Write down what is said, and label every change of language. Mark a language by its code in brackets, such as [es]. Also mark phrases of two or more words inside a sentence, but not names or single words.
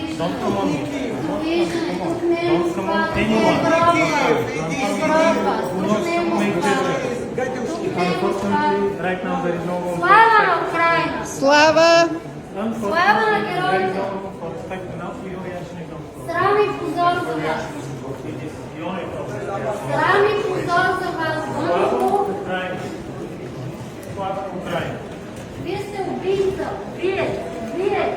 [en] Don't come on me. Don't come on anyone. Unfortunately, right now there is no room. [bg] Слава на Україна! Слава! Слава на героите! Срам и позор за вас! Срам и позор за вас! Слава Украина! Вие сте убийца! Убиец! Убиец!